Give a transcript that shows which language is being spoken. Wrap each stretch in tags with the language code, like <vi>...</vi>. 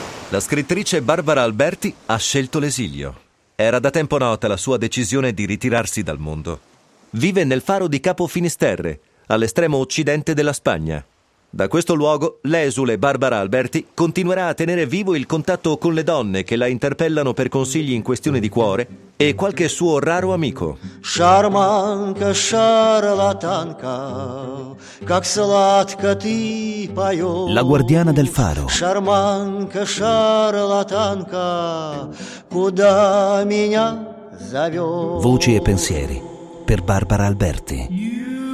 <it>La scrittrice Barbara Alberti ha scelto l'esilio. Era da tempo nota la sua decisione di ritirarsi dal mondo. Vive nel faro di Capo Finisterre, all'estremo occidente della Spagna. Da questo luogo, l'esule Barbara Alberti continuerà a tenere vivo il contatto con le donne che la interpellano per consigli in questione di cuore e qualche suo raro amico.</it> <ru>Шарманка, шарлатанка, как сладко ты поёшь.</ru> <it>La guardiana del faro.</it> <ru>Шарманка, шарлатанка, куда меня зовёшь.</ru> <it>Voci e pensieri per Barbara Alberti.</it>